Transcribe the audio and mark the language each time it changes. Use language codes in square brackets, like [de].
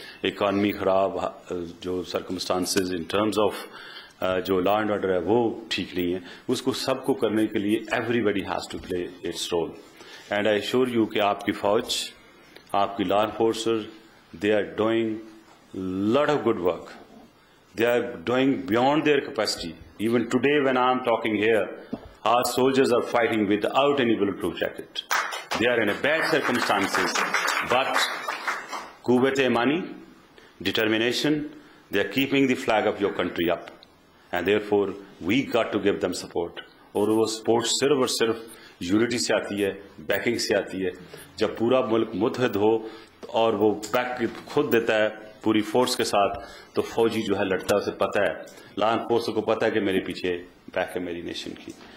[hi] Economy खराब, जो circumstances [en] in terms of [hi] जो लॉ एंड ऑर्डर है वो ठीक नहीं है. उसको सबको करने के लिए [en] Everybody has to play its role. And I assure you [hi] कि आपकी फौज, आपकी law enforcer, [en] they are doing lot of good work. They are doing beyond their capacity. Even today when I am talking here, our soldiers are fighting without any bulletproof jacket. They are in a bad circumstances, but [hi] quwwat imani, [en] determination, they are keeping the flag of your country up, and therefore we got to give them support. [hi] और वो support सिर्फ और सिर्फ unity से आती है, banking से आती है. जब पूरा मुल्क मुत्तहद हो और वो बैक खुद देता है पूरी फोर्स के साथ, तो फौजी जो है लड़ता है, उसे पता है, लॉ एनफोर्सर को पता है कि मेरे पीछे बैक है मेरी नेशन की.